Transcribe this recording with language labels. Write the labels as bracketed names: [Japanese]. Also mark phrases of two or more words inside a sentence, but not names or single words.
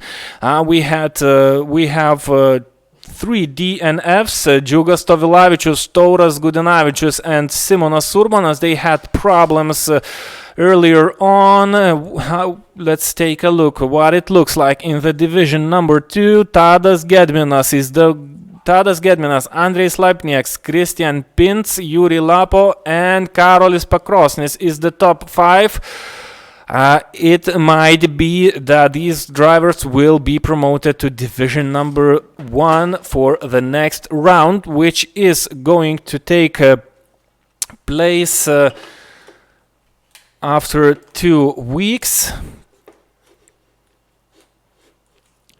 [English] We have 3 DNFs, Džiugas Tovilavičius, Tauras Gudinavičius, and Simonas Urbanas. They had problems earlier on. Let's take a look what it looks like in the division number 2. Tadas Gedminas, Andrejs Laipnieks, Christian Pintz, Yuri Lapo, and Karolis Pakrosnis is the top 5. It might be that these drivers will be promoted to division number 1 for the next round, which is going to take place after 2 weeks.